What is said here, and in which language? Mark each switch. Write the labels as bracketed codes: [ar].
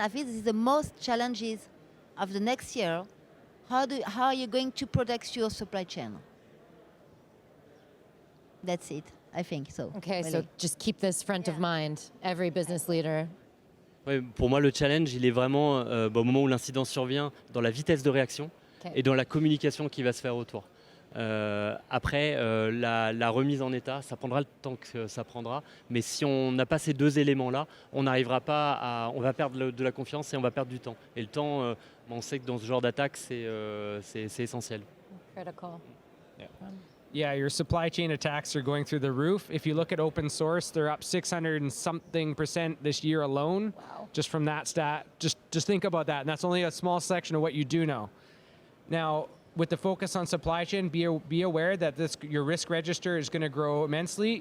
[en] I think this is the most challenges of the next year. How are you going to protect your supply chain? That's it, I think so. Okay, really. so just keep this front of mind, every business leader. [fr] Ouais, pour moi, le challenge, il est vraiment au moment où l'incident survient, dans la vitesse de réaction et dans la communication qui va se faire autour. Après, la remise en état, ça prendra le temps que ça prendra, mais si on n'a pas ces deux éléments-là, on n'arrivera pas on va perdre de la confiance et on va perdre du temps. Et le temps, on sait que dans ce genre d'attaque, c'est essentiel. [en] Critical. Yeah, your supply chain attacks are going through the roof. If you look at open source, they're up 600 and something% this year alone. Wow. Just from that stat. Just think about that. And that's only a small section of what you do know. Now, with the focus on supply chain, be aware that your risk register is going to grow immensely.